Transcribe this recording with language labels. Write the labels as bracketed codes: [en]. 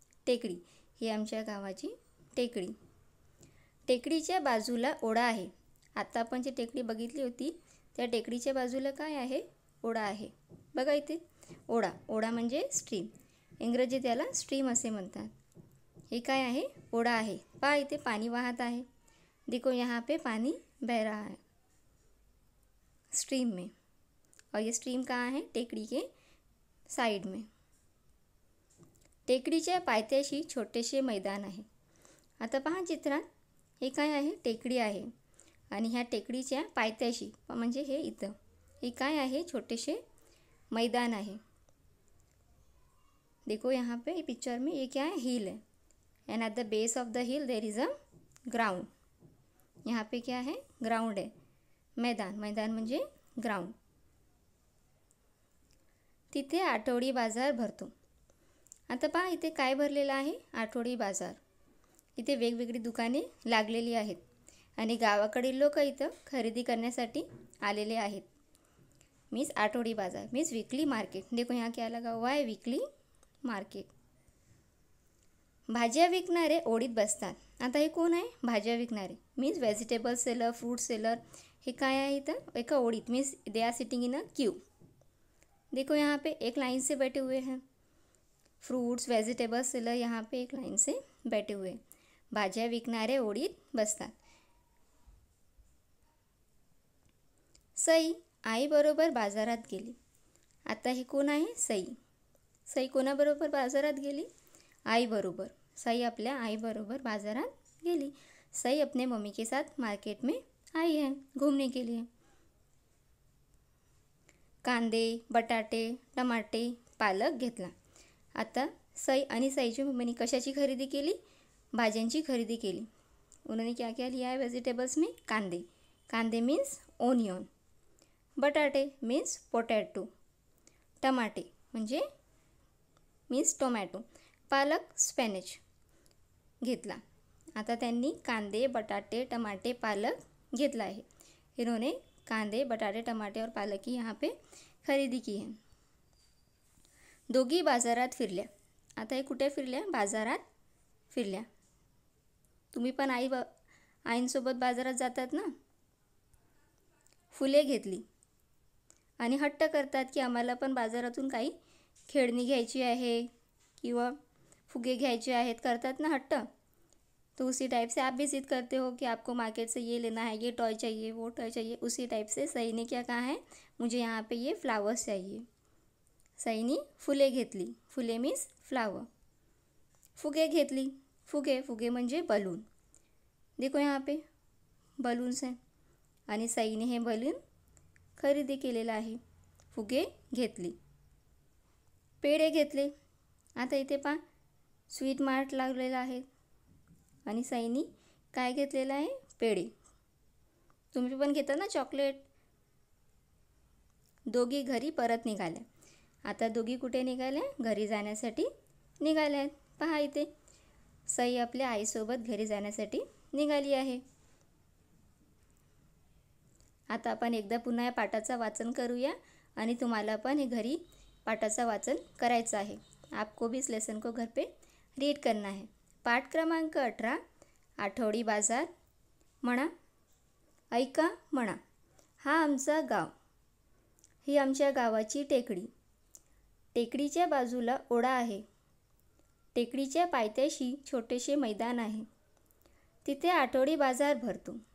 [mr] टेकडी ही आमच्या गावाची टेकडी. टेकडीच्या बाजूला ओढा आहे. आता आपण जी टेकडी बघितली होती त्या टेकडीच्या बाजूला काय आहे? ओढा आहे. बघा इथे ओढा. ओढा म्हणजे स्ट्रीम. इंग्रजीत याला स्ट्रीम असे म्हणतात. हे काय आहे? ओढा आहे. पहा इथे पाणी वाहत आहे. [hi] देखो यहाँ पे पानी बह रहा है स्ट्रीम में. और ये स्ट्रीम कहाँ है? टेकडी के साइड में. [mr] टेकडीच्या पायथ्याशी छोटेसे मैदान आहे. आता पहा चित्रात हे काय आहे? टेकडी आहे. आणि ह्या टेकडीच्या पायथ्याशी म्हणजे हे इथं हे काय आहे? छोटेसे मैदान आहे. [hi] देखो यहाँ पे पिक्चर में ये क्या है? हिल है. [en] And at the base of the hill there is a ground. [hi] यहाँ पे क्या है? ग्राउंड है. मैदान. [mr] मैदान म्हणजे ग्राउंड. तिथे आठवडी बाजार भरतो. आता पहा इथे काय भरलेलं आहे? आठवडी बाजार. इथे वेगवेगळी दुकाने लागलेली आहेत आणि गावाकडील लोक इथं खरेदी करण्यासाठी आलेले आहेत. मीन्स आठवडी बाजार मीन्स वीकली मार्केट. [hi] देखो यहाँ क्या लगा हुआ है? [en] Weekly market. [mr] भाज्या विकणारे ओढीत बसतात. आता हे कोण आहे? भाज्या विकणारे means vegetable seller, fruit seller. हे काय आहे इथं? एका ओढीत means [en] They are sitting in a queue. [hi] देखो यहाँ पे एक लाइन से बैठे हुए हैं. फ्रूट्स वेजिटेबल्स सेलर यहाँ पे एक लाइन से बैठे हुए. [mr] भाज्या विकणारे ओढीत बसतात. सई आईबरोबर बाजारात गेली. आता हे कोण आहे? सई. सई कोणाबरोबर बाजारात गेली? आईबरोबर. सई अपने आईबरोबर बाजारात गेली. [hi] सई अपने मम्मी के साथ मार्केट में आई है घूमने के लिए. [mr] कांदे, बटाटे, टमाटे, पालक घेतला. आता सई आणि सईच्या मम्मीने कशाची खरेदी केली? भाज्यांची खरेदी केली. [hi] उन्होंने क्या क्या लिया है वेजिटेबल्स में? [mr] कांदे, कांदे मीन्स ओनियन, बटाटे मीन्स पोटॅटो, टमाटे म्हणजे मीन्स टोमॅटो, पालक स्पॅनिच घेतला. आता त्यांनी कांदे, बटाटे, टमाटे, पालक घेतला आहे. [hi] इन्होंने कांदे, बटाटे, टमाटे और पालक की यहाँ पे खरेदी की है. [mr] दोघी बाजारात फिरल्या. आता हे कुठे फिरल्या? बाजारात फिरल्या. तुम्ही पण आईंसोबत बाजारात जातात ना. फुले घेतली आणि हट्ट करतात की आम्हाला पण बाजारातून काही खेळणी घ्यायची आहे किंवा फुगे घ्यायचे आहेत, करतात ना हट्ट. [hi] तो उसी टाइप से आप भी जिद करते हो कि आपको मार्केट से ये लेना है, ये टॉय चाहिए, वो टॉय चाहिए. उसी टाइप से सई ने क्या कहा है? मुझे यहाँ पे ये फ्लावर्स चाहिए. [mr] सईनी फुले घेतली. फुले मीन्स फ्लावर. फुगे घेतली. फुगे म्हणजे बलून. [hi] देखो यहाँ पे बलून्स हैं [mr] आणि सईने हे बलून खरेदी केलेलं आहे. फुगे घेतली. पेढे घेतले. आता इथे पहा स्वीट मार्ट लागलेला आहे आणि सईनी काय घेतलेलं आहे? पेढे. तुम्ही पण घेता ना चॉकलेट. दोघी घरी परत निघाल्या. आता दोघी कुठे निघाल्या? घरी जाण्यासाठी निघाल्या. पहा इथे सई आपल्या आईसोबत घरी जाण्यासाठी निघाली आहे. आता आपण एकदा पुन्हा या पाठाचं वाचन करूया आणि तुम्हाला पण हे घरी पाठाचं वाचन करायचं आहे. [hi] आपको भी इस लेसन को घर पे रीड करना है. [mr] पाठ क्रमांक 18 आठवडी बाजार. म्हणा, ऐका म्हणा. हा आमचा गाव. ही आमच्या गावाची टेकडी. टेकडीच्या बाजूला ओढा आहे. टेकडीच्या पायथ्याशी छोटेसे मैदान आहे. तिथे आठवडी बाजार भरतो.